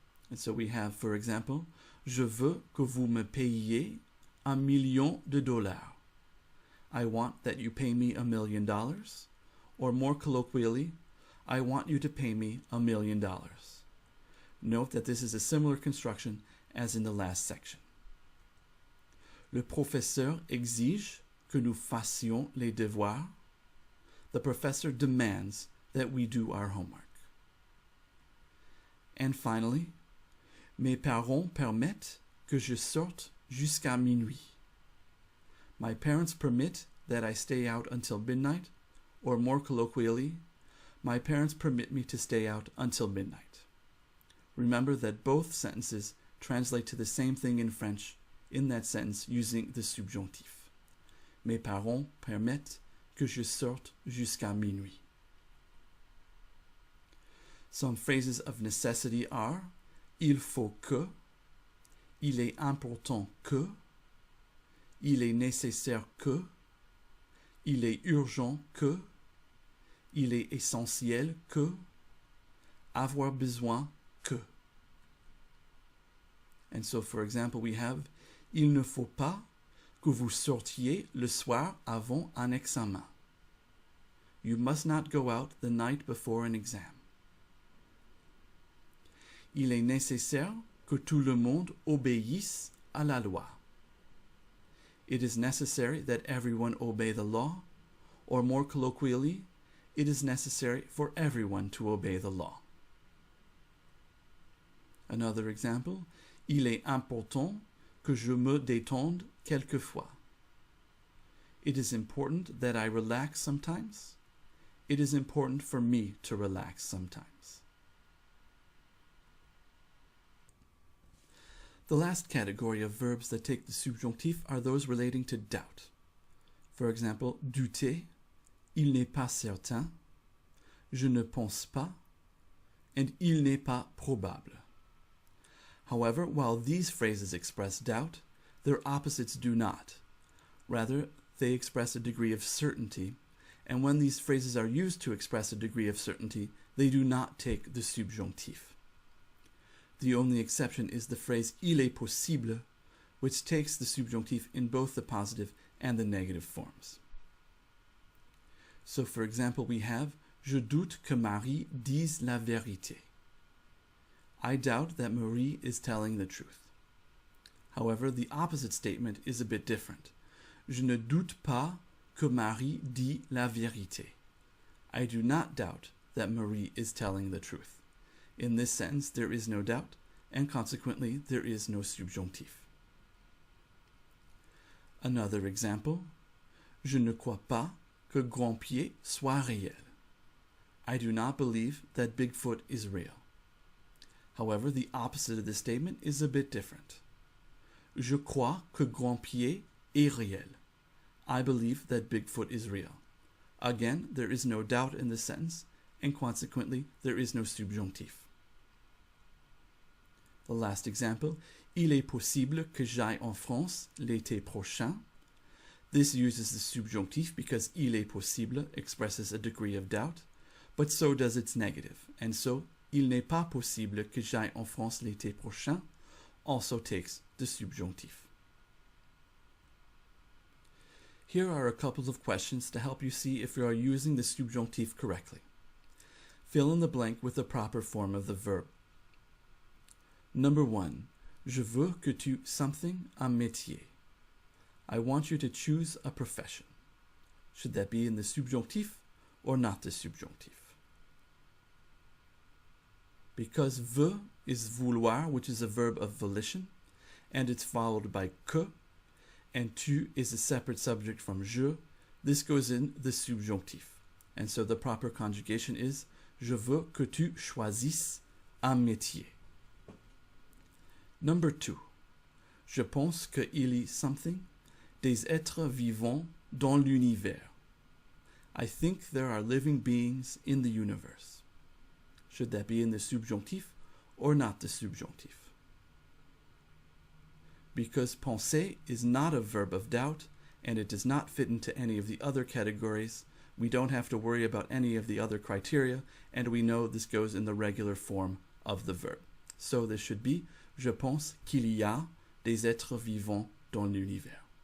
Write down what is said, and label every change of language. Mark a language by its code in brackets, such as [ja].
[en] And so we have, for example, [fr] je veux que vous me payiez $1,000,000. [en] I want that you pay me $1 million. Or more colloquially, I want you to pay me $1 million. Note that this is a similar construction as in the last section. [fr] Le professeur exige que nous fassions les devoirs. [en] The professor demands that we do our homework. And finally, [fr] mes parents permettent que je sorte jusqu'à minuit. [en] My parents permit that I stay out until midnight, or more colloquially, my parents permit me to stay out until midnight. Remember that both sentences translate to the same thing in French in that sentence using the subjonctif. [fr] Mes parents permettent que je sorte jusqu'à minuit. [en] Some phrases of necessity are [fr] il faut que, il est important que, il est nécessaire que, il est urgent que, il est essentiel que, avoir besoin que. [en] And so, for example, we have [fr] il ne faut pas que vous sortiez le soir avant un examen. [en] You must not go out the night before an exam. [fr] Il est nécessaire que tout le monde obéisse à la loi. [en] It is necessary that everyone obey the law, or more colloquially, it is necessary for everyone to obey the law. Another example, [fr] il est important que je me détende quelquefois. [en] It is important that I relax sometimes. It is important for me to relax sometimes. The last category of verbs that take the subjonctif are those relating to doubt. For example, [fr] douter, il n'est pas certain, je ne pense pas, and il n'est pas probable. [en] However, while these phrases express doubt, their opposites do not. Rather, they express a degree of certainty, and when these phrases are used to express a degree of certainty, they do not take the subjonctif. The only exception is the phrase [fr] il est possible, [en] which takes the subjonctif in both the positive and the negative forms. So, for example, we have [fr] je doute que Marie dise la vérité. [en] I doubt that Marie is telling the truth. However, the opposite statement is a bit different. [fr] Je ne doute pas que Marie dit la vérité. [en] I do not doubt that Marie is telling the truth. In this sentence, there is no doubt, and consequently, there is no subjonctif. Another example, [fr] je ne crois pas que Grand-Pied soit réel. [en] I do not believe that Bigfoot is real. However, the opposite of this statement is a bit different. [fr] Je crois que Grand-Pied est réel. [en] I believe that Bigfoot is real. Again, there is no doubt in this sentence, and consequently, there is no subjonctif. The last example, [fr] il est possible que j'aille en France l'été prochain. [en] This uses the subjonctif because [fr] il est possible [en] expresses a degree of doubt, but so does its negative, and so [fr] il n'est pas possible que j'aille en France l'été prochain [en] also takes the subjonctif. Here are a couple of questions to help you see if you are using the subjonctif correctly. Fill in the blank with the proper form of the verb. Number 1. [fr] Je veux que tu something un métier. [en] I want you to choose a profession. Should that be in the subjonctif or not the subjunctif? Because veut is vouloir, which is a verb of volition, and it's followed by que, and tu is a separate subject from je, this goes in the subjunctif. And so the proper conjugation is [fr] je veux que tu choisisses un métier. [en] Number 2. [fr] Je pense qu'il y a something, des êtres vivants dans l'univers. [en] I think there are living beings in the universe. Should that be in the subjunctif or not the subjunctif? Because penser is not a verb of doubt and it does not fit into any of the other categories, we don't have to worry about any of the other criteria, and we know this goes in the regular form of the verb. So this should be [fr] je pense qu'il y a des êtres vivants dans l'univers.